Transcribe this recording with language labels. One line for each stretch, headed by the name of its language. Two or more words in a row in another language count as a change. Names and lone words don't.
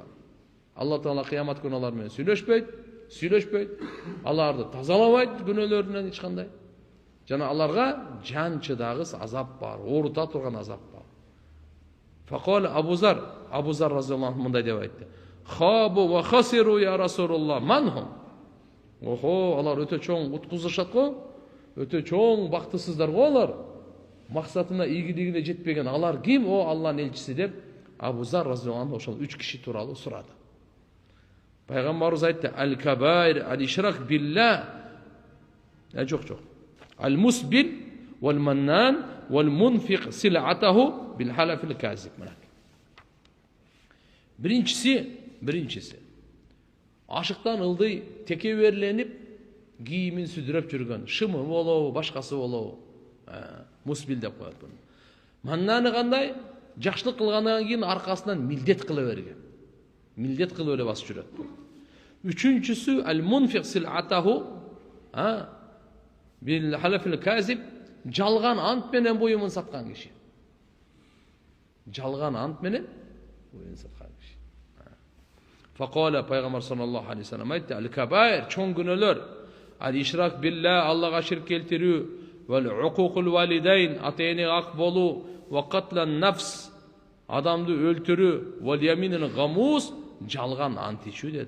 Kyrgyz: Алла Таала кыямат күнү алар менен сүйлөшпөйт, аларды тазалабайт күнөөлөрүнөн эч кандай. Жана аларга жан чыдагыс азап бар, оорута турган азап бар. Факал Абу Зар
Arabic: رضي الله عنه
Kyrgyz: мындай деп айтты.
Arabic: خابوا وخسروا يا رسول الله من هم.
Kyrgyz: Охо, алар өтө чоң уткузушат го, өтө чоң бактысыздар го алар. Максатына ийгилигине жетпеген алар ким? О Алланын элчиси деп Абу Зар
Arabic: رضي الله عنه
Kyrgyz: ошол 3 киши тууралуу сурады. Пайгамбарыбыз айтты:
Arabic: "الكبائر الإشراك بالله".
Kyrgyz: Жок.
Arabic: المسبل والمنان والمنفق سلعته بالحلف الكاذب.
Kyrgyz: Биринчиси. Ашыктан ылдый текеберленип, кийимин сүдүрөп жүргөн, шымы болобу, башкасы болобу. Мусбил деп коет буну. Маннаны кандай? Жакшылык кылгандан кийин аркасынан милдет кыла берген. Милдет кылып эле басып жүрөт. Үчүнчүсү
Arabic: المنفق سلعته بالحلف الكاذب,
Kyrgyz: жалган ант менен буюмун саткан киши. Жалган ант менен буюмун саткан киши. Факала пайгамбар
Arabic: صلى الله عليه وسلم
Kyrgyz: айтты: "Аль-кабаир чоң күнөөлөр,
Arabic: الإشراك بالله
Kyrgyz: Аллага ширк келтирүү,
Arabic: وعقوق الوالدين
Kyrgyz: ата-энеге ак болуу,
Arabic: وقتل النفس
Kyrgyz: адамды өлтүрүү,
Arabic: واليمين الغموس
Kyrgyz: жалган ант ичүү" деди.